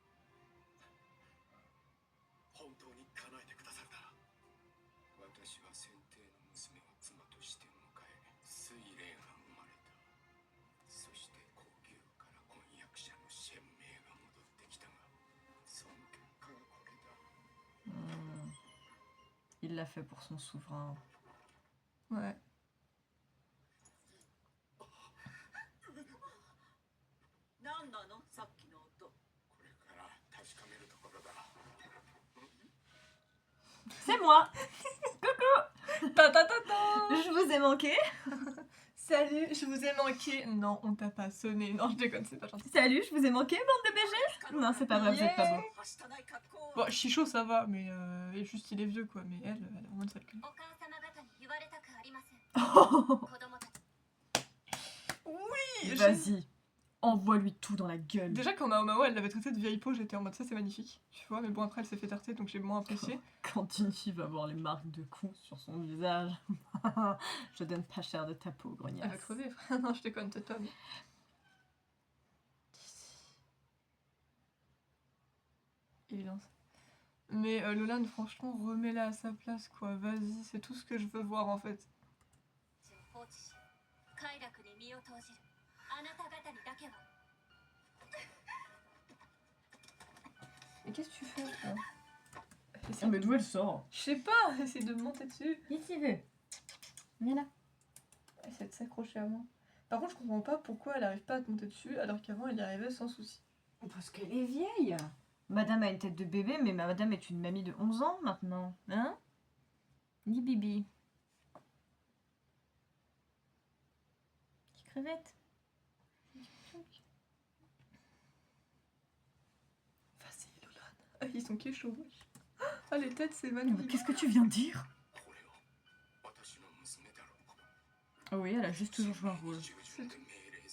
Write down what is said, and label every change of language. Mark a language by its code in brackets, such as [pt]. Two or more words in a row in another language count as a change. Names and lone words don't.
[ja] 本当に叶えてくださるなら。私は先帝の娘を妻として迎え、水霊が生まれた。そして高級から婚約者の鮮明が戻ってきたが、その結果がこれだ。 Hmm. [fr] Il l'a fait pour son souverain. Ouais. [ja] 何なのさっきの音。これから確かめるところだ。 [fr] C'est moi. Ta ta ta ta. Je vous ai manqué. Salut, je vous ai manqué. Non, on t'a pas sonné. Non, je déconne, c'est pas gentil. Salut, je vous ai manqué, bande de BG. Non, c'est pas vrai, vous êtes pas beau. [ja] はしたない格好。 [fr] Bon, Chicho, ça va, mais juste il est vieux quoi. Mais elle a vraiment une sale gueule. [ja] お母様方に言われたくありません。子供たち [fr] Oui, Vas-y, envoie-lui tout dans la gueule. Déjà, quand Mao elle l'avait traité de vieille peau, j'étais en mode ça, c'est magnifique. Tu vois, mais bon, après, elle s'est fait tarter donc j'ai moins apprécié. Quand une fille va voir les marques de coups sur son visage, je donne pas cher de ta peau, Elle va grognasse. crever, frère. Non, je déconne, c'est toi. Mais... Évidence. Mais Lolan, franchement, remets-la à sa place, quoi. Vas-y, c'est tout ce que je veux voir en fait. [ja] を放置し、快楽に身を投じるあなた方にだけは [fr] Mais qu'est-ce que tu fais là Ah, mais d'où elle sort? Je sais pas, essaye de me monter dessus. Ici, viens là. Essaye de s'accrocher à moi. Par contre, je comprends pas pourquoi elle arrive pas à te monter dessus alors qu'avant elle y arrivait sans souci. Parce qu'elle est vieille. Madame a une tête de bébé, mais madame est une mamie de 11 ans maintenant. Hein? Ni bibi. Petite crevette. Vas-y, Lolan. Ah, ils sont kéchos. Ah, les têtes, c'est Mais magnifique. qu'est-ce que tu viens de dire? [ja] これを私の娘だろう。 [fr] Ah oui, elle a juste toujours joué un rôle. [ja] 従順で命